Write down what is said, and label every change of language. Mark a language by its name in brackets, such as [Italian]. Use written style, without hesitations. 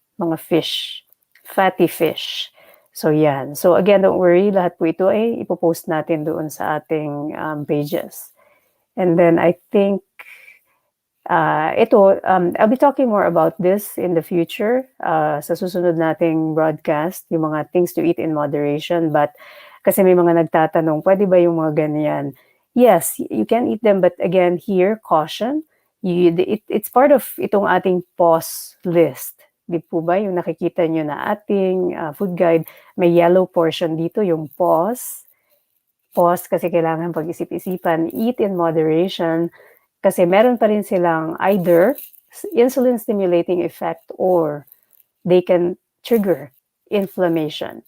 [English] Mga fish. Fatty fish. So, yan. So, again, don't worry. [Filipino] Lahat po ito ay ipopost natin doon sa ating pages. [English] And then, I think, I'll be talking more about this in the future [Filipino] sa susunod nating broadcast, [English] yung mga things to eat in moderation. [Filipino] But, kasi may mga nagtatanong, pwede ba yung mga ganyan? [English] Yes, you can eat them. But again, here, caution. It's part of [Filipino] itong ating [English] pause list. [Filipino] Di po ba yung nakikita nyo na ating food guide, may yellow portion dito, yung pause. Pause kasi kailangan pag-isip-isipan. [English] Eat in moderation kasi meron pa rin silang either insulin-stimulating effect or they can trigger inflammation.